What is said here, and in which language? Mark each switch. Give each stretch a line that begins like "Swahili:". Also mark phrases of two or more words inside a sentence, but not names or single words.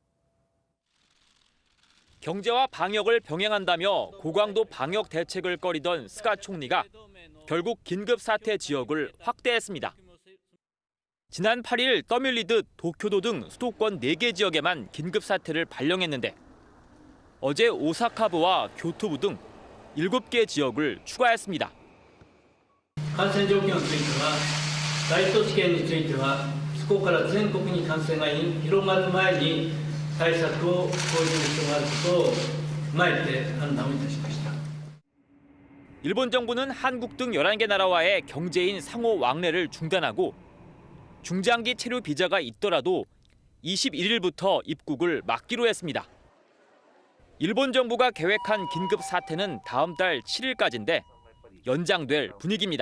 Korean: 경제와 방역을 병행한다며 고강도 방역 대책을 꺼리던 스가 총리가 결국 긴급사태 지역을 확대했습니다. 지난 8일 떠밀리듯 도쿄도 등 수도권 4개 지역에만 긴급사태를 발령했는데 어제 오사카부와 교토부 등 7개 지역을 추가했습니다.
Japanese: 感染状況については、大都市圏についてはここから全国に感染が広がる前に対策を講じる必要があることを踏まえて判断をいたしました。
Korean: 일본 정부는 한국 등 11개 나라와의 경제인 상호 왕래를 중단하고 중장기 체류 비자가 있더라도 21일부터 입국을 막기로 했습니다. 일본 정부가 계획한 긴급 사태는 다음 달 7일까지인데 연장될 분위기입니다.